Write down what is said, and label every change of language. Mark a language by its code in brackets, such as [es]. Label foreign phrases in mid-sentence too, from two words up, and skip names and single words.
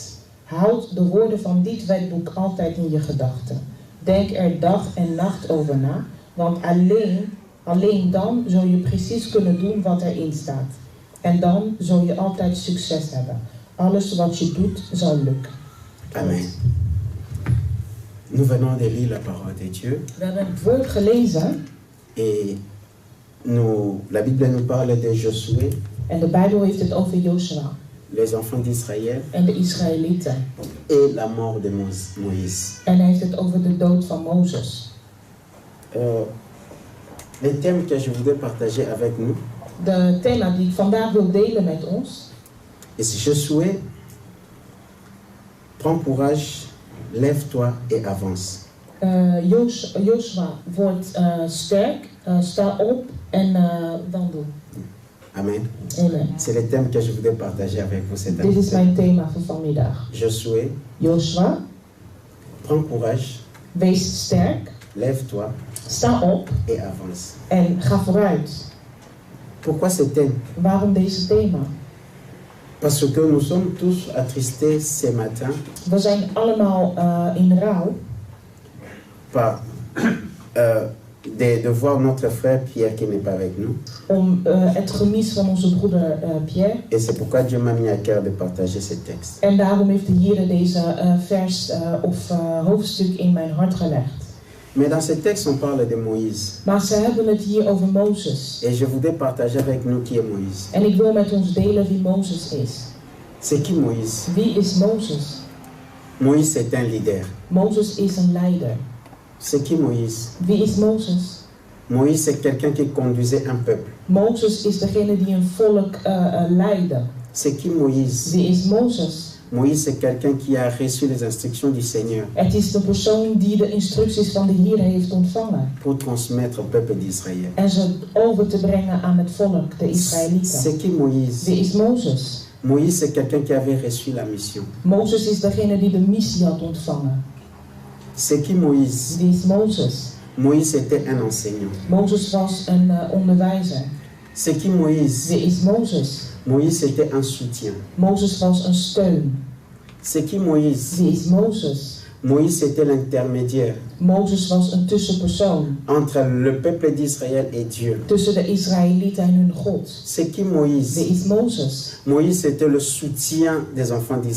[nl] Houd de woorden van dit wetboek altijd in je gedachten. Denk er dag en nacht over na, want alleen Alleen dan zul je precies kunnen doen wat erin staat. En dan zul je altijd succes hebben. Alles wat je doet zal lukken. Amen. [fr] Nous venons de lire la parole de Dieu [nl] We hebben het woord gelezen [fr] et la Bible nous parle de Josué, [nl] en de Bijbel heeft het over Joshua [fr] les enfants d'Israël [nl] en de Israëlieten. [fr] et la mort de Moïse. [nl] En hij heeft het over de dood van Mozes. [fr] Le thème que je voudrais partager avec nous [nl] De thema die ik vandaag wil delen met ons [fr] est Josué, prends courage, lève-toi et avance. [nl] Joshua wordt sterk, sta op en wandel. Amen. Amen. [fr] C'est le thème que je voudrais partager avec vous cette [nl] Dit is [fr] année. [nl] mijn thema voor vanmiddag. [fr] Josué, [nl] Joshua, [fr] prends courage, [nl] wees sterk, [fr] lève-toi [nl] sta op [fr] et avance. [nl] en ga vooruit. [fr] Pourquoi ce thème? [nl] Waarom deze thema? [fr] Parce que nous sommes tous attristés ce matin [nl] We zijn allemaal in rouw [fr] par de voir notre frère Pierre qui n'est pas avec nous. [nl] om het gemis van onze broeder Pierre. [fr] Et c'est pourquoi Dieu m'a mis à cœur de partager ce texte. [nl] En daarom heeft de Heer deze vers of hoofdstuk in mijn hart gelegd. [fr] Mais dans ce texte, on parle de Moïse. [nl] Maar ze hebben het hier over Mozes. [fr] Et je voudrais partager avec nous qui est Moïse. [nl] En ik wil met ons delen wie Mozes is. [fr] C'est qui Moïse? [nl] Wie is Mozes? [fr] Moïse est un leader. [nl] Mozes is een leider. [fr] C'est qui Moïse? [nl] Wie is Mozes? [fr] Moïse, c'est quelqu'un qui conduisait un peuple. [nl] Mozes is degene die een volk leidde. [fr] C'est qui Moïse? [nl] Wie is Mozes? [fr] Moïse, c'est quelqu'un qui a reçu les instructions du Seigneur [nl] Het is de persoon die de instructies van de Heer heeft ontvangen. [fr] pour transmettre au peuple d'Israël. [nl] En ze over te brengen aan het volk, de Israëlieten. [fr] C'est qui Moïse? [nl] Wie is Mozes? [fr] Moïse, c'est quelqu'un qui avait reçu la mission. [nl] Mozes is degene die de missie had ontvangen. [fr] C'est qui Moïse? [nl] Wie is Mozes? [fr] Moïse était un enseignant. [nl] Mozes was een onderwijzer. [fr] C'est qui Moïse? [nl] Wie is Mozes? [fr] Moïse était un soutien. [nl] Mozes was een steun. [fr] C'est qui Moïse? [nl] Wie is Mozes? [fr] Moïse était l'intermédiaire [nl] Mozes was een tussenpersoon [fr] entre le peuple d'Israël et Dieu. [nl] tussen de Israëlieten en hun God. [fr] C'est qui Moïse? [nl] Wie is Mozes? [fr] Moïse était le soutien des enfants [nl] Hij